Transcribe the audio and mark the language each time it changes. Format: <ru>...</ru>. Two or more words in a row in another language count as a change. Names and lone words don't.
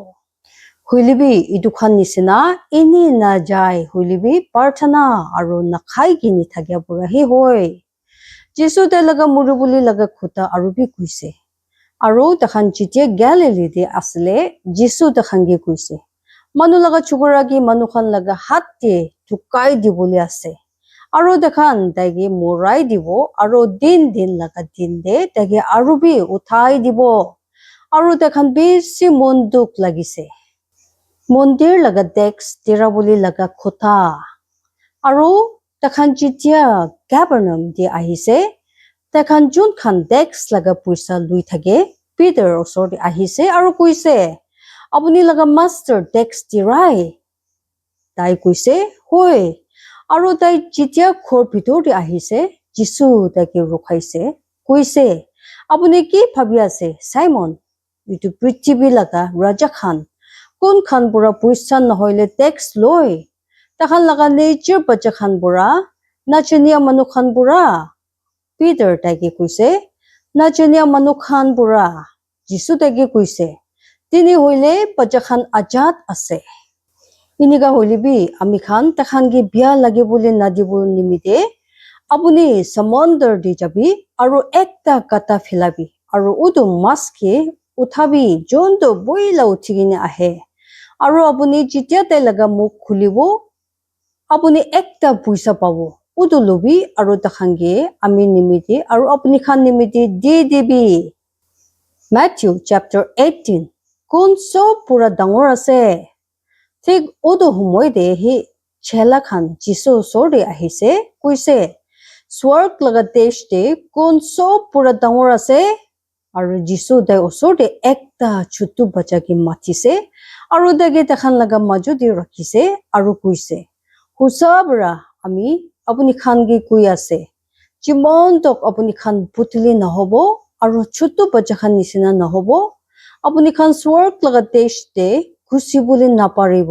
<nag>হইলিবি ইটো খান নিচিনা এনে না যায় হইলিবি প্ৰাৰ্থনা আৰু নাখাই কিনি থাকিয়া বুৰা হি হয় যিশু তাই লগা মুৰু বুলি লগা খুটা আৰু বি কৈছে আৰু তাখান যেতিয়া গেলিলিতে আছিলে যিশু তাখানকে কৈছে মানুহ লগা চকুৰাকি মানুহখন লগা হাতে ঢুকাই দিবলৈ আছে Aro dekhan taigi morai dibo aro din laga din de taigi aru bi uthai dibo. Aro dekhan bisi monduk lagise. Mondir laga desk tirabuli laga khota. Aro dekhan jitia Capernaum di ahise. Dekhan jun khan desk laga puisa lui thage. Peter osor di ahise aro kuise. Apuni laga master desk tirai. Tai kuise hoi. Aro tai jitia khor bhitor di ahise. Jisu taiki rukhaise. Kuise. Apuni ki bhabi ase Simon. Itu prithibhi laga raja khan. Kun khan pura puisa nahoile desk loi. Takhan laga nature bacha khan pura. Nachania manu khan pura. Peter taiki kuise. Nachania manu khan pura. Jisu taiki kuise. Tini hoile bacha khan ajat ase. Iniga holibi ami khan takhan gi bia lage bole nadibu nimite apuni samondar di jabi aro ekta kata philabi aro udu mas ki uthabi jonto boila uthigine ahe aro apuni jitia tai laga muk khulibo apuni ekta puisa pabo udu lobi aro takhan gi ami nimite aro apuni khan nimite di debi. Matthew chapter 18 kun so pura dangor ase. Thik udu humoi de hi chela khan Jisu sori ahise kuise swarg laga desh de kun so pura dangor ase aru Jisu dai osor de ekta chutu bacha ki mathise aru dage takhan laga maju de rakhise aru kuise husabra ami apuni khan gi kui ase jimon tok apuni khan putli nahobo aru chutu bacha khan nisina nahobo apuni khan swarg laga desh de kusi boli naparibo.</nag>